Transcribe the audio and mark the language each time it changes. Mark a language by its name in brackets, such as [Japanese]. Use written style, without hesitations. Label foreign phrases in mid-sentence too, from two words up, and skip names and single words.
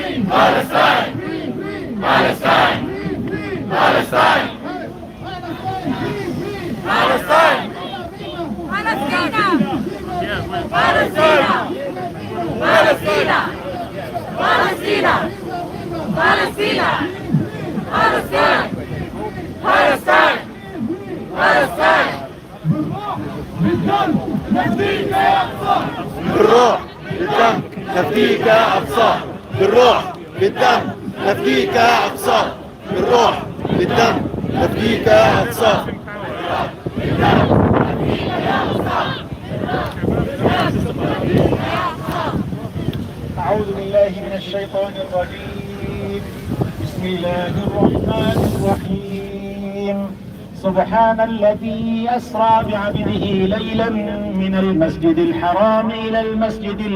[English] Palestine! Palestine! Palestine! Palestine! Palestina! Palestine! Palestina! Palestina! Palestina! Palestine! Palestine! Palestine! [Arabic] بالروح بالدم نفديك يا أقصى بالروح بالدم نفديك يا أقصى بالروح بالدم نفديك يا أقصى أعوذ بالله من الشيطان الرجيم بسم الله الرحمن الرحيم سبحان الذي أسرى بعبده ليلا من المسجد الحرام إلى المسجد